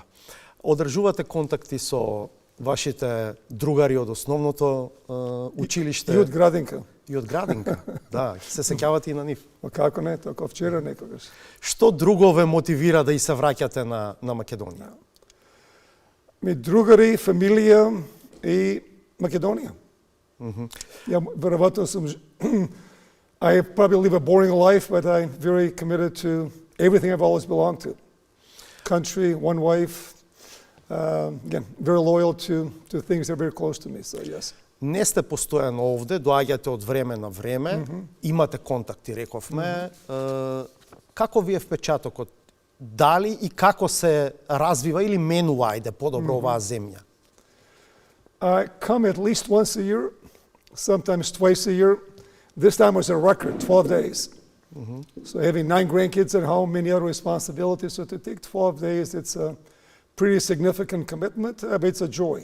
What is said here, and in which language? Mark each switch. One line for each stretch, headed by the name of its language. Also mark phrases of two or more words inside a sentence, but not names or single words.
Macedonian: Одржувате контакти со вашите другари од основното училиште? И од градинка. И од градинка, да. Се сеќавате и на нив? Како не, како вчера некогаш. Што друго ве мотивира да и се враќате на Македонија? Ми другари, фамилија и Македонија.
Serbian: Ja, verovatno sam,
English: I probably live a boring life, but I'm very committed to everything I've always belonged to. Country, one wife, again, very loyal to things that are very close to me, so yes.
Macedonian: Не сте постојано овде, доаѓате од време на време, имате контакти, рековме. Како ви е впечатокот? Дали и како се развива или менува, ајде, подобро оваа земја?
English: I come at least once a year, sometimes twice a year. This time was a record, 12 days. So having 9 grandkids at home, many other responsibilities. So to take 12 days, it's a pretty significant commitment, but it's a joy.